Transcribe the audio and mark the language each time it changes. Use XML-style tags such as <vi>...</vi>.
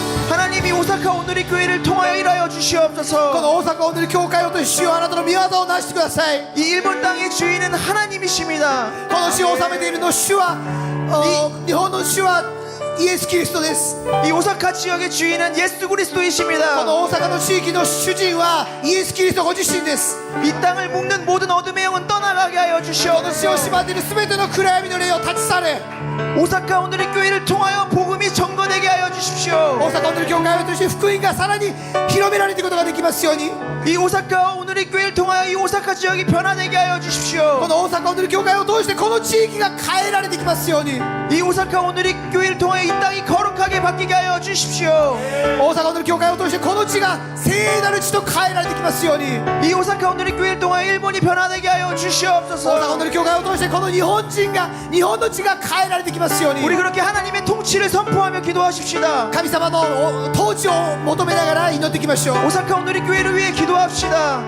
<ko>하나님이 오사카 오늘의 교회를 통하여 일하여</ko> <ja>こ</ja> <ko>주시옵소서.</ko> <ja>の大阪を塗る教会をと主よあなたの御業をなしてください。</ja> <ko>이 일본 땅의 주인은 하나님이십니다.</ko> <ja>この地を治めているの主は日本の主はイエス・キリストです。</ja> <ko>이 오사카 지역의 주인은 예수</ko> <ja>こ</ja> <ko>그리스도이십니다.</ko> <ja>の大阪の地域の主人はイエス・キリストご自身です。</ja> <ko>이 땅을 묶는 모든 어둠의 영은 떠나가게 하여 주시옵소서.</ko> <ja>死を縛っている全ての暗闇の霊を立ち去れ。</ja> <ko>오사카 오늘의 교회를 통하여 복음이 증거되게 하여</ko> <ja>大</ja> <ko>주십시오.</ko> <ja>阪オヌル教会を通して福音がさらに広められていくことができますように。</ja> <ko>이 오사카 오늘의 교회를 통하여 이 오사카 지역이 변화되게 하여</ko> <ja>こ</ja> <ko>주십시오.</ko> <ja>の大阪オヌル教会を通してこの地域が変えられていきますように。</ja> <ko>이 오사카 오늘의 교회를 통하여 이 땅이 거룩하게 바뀌게 하여 주십시오.</ko> <ja>大阪オヌル教会を通してこの地が聖なる地と変えられていきますように。</ja> <ko>이 오사카 오늘의 교회를 통하여 일본이 변화되게 하여</ko> <ja>大阪オ</ja> <ko>주시옵소서.</ko> <ja>ヌル教会を通してこの日本の地が変えられていきますように。</ja> <ko>우리 그렇게 하나님의 통치를 선포하며 기도하십시다.</ko> <ja>神様の統治を求めながら祈っていきましょう。</ja> <ko>오사카 오늘의 교회를 위해 기도합시다.</ko>